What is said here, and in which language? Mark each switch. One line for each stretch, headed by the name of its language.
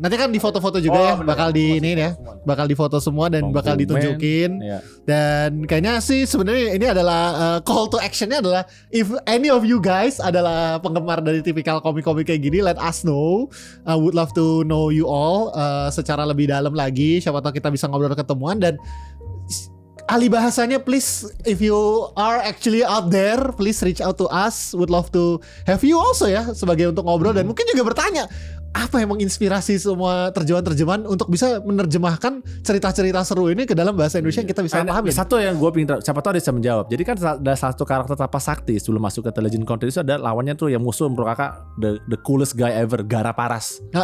Indonesian: Nanti kan di foto-foto juga ya, bakal di ini ya, bakal di foto semua dan bakal ditunjukin. Dan kayaknya sih sebenarnya ini adalah call to actionnya adalah
English: if any of you guys
Indonesian: adalah penggemar dari tipikal komik-komik kayak gini,
English: let us know. I would love to know you all
Indonesian: secara lebih dalam lagi. Siapa tahu kita bisa ngobrol ketemuan. Dan ahli bahasanya,
English: please, if you are actually out there, please reach out to us. Would love to have you also
Indonesian: ya, sebagai untuk ngobrol dan mungkin juga bertanya apa yang menginspirasi semua terjemahan-terjemahan untuk bisa menerjemahkan cerita-cerita seru ini ke dalam bahasa Indonesia yang kita bisa pahami. Satu yang gue pengen, siapa tahu dia bisa menjawab. Jadi kan ada satu karakter Tapas Sakti sebelum masuk ke The Legend Content itu, ada lawannya tuh yang musuh menurut kakak
English: the coolest guy ever,
Indonesian: Gara Paras.